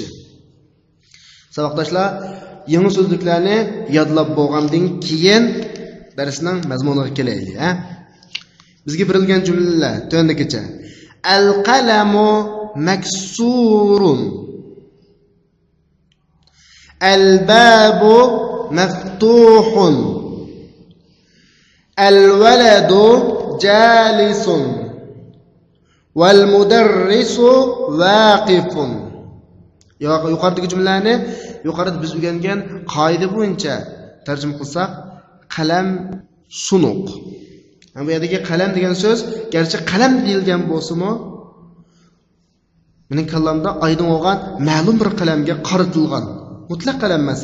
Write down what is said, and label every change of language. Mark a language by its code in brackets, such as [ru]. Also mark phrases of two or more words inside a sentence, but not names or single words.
[uz] Saboqdoshlar, yangi so'zliklarni yodlab bo'lgandan keyin darsning mazmuniga kelaylik. Bizga berilgan jumlalar to'ndagicha: [ar] القلم مكسور, الباب مفتوح، الولد جالس, والمدرس واقف. [uz] Yuqoridagi jumlalarni yuqorida biz o'rgangan qoida bo'yicha tarjima qilsak, qalam sunuq. Bu yerdagi qalam degan so'z garchi qalam deyilgan bo'lsa-mu, mening kallamda oydin bo'lgan ma'lum bir qalamga qaratilgan mutlaq qalam emas.